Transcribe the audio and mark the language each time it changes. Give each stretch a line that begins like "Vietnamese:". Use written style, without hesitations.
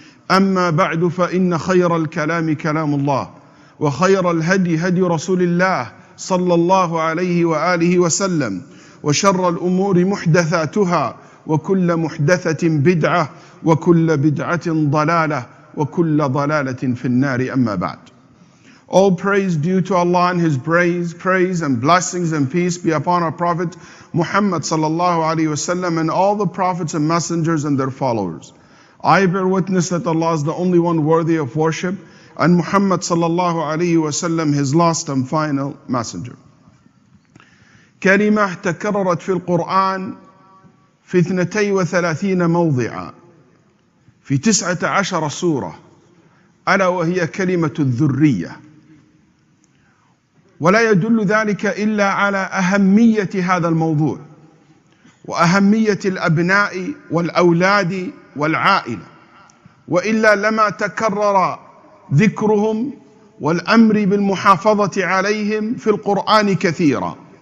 Arabic: أما بعد، فإن خير الكلام كلام الله، وخير الهدي هدي رسول الله صلى الله عليه وآله وسلم، وشر الأمور محدثاتها، وكل محدثة بدعة، وكل بدعة ضلالة، وكل ضلالة في النار. أما بعد.
English: All praise due to Allah and His praise and blessings and peace be upon our Prophet Muhammad sallallahu alaihi wasallam and all the prophets and messengers and their followers. I bear witness that Allah is the only one worthy of worship, and Muhammad sallallahu alaihi wasallam His last and final messenger.
Arabic: كلمة تكررت في القرآن في 32 موضعا في 19 سورة، ألا وهي كلمة الذرية. ولا يدل ذلك إلا على أهمية هذا الموضوع وأهمية الأبناء والأولاد والعائلة، وإلا لما تكرر ذكرهم والأمر بالمحافظة عليهم في القرآن كثيرا.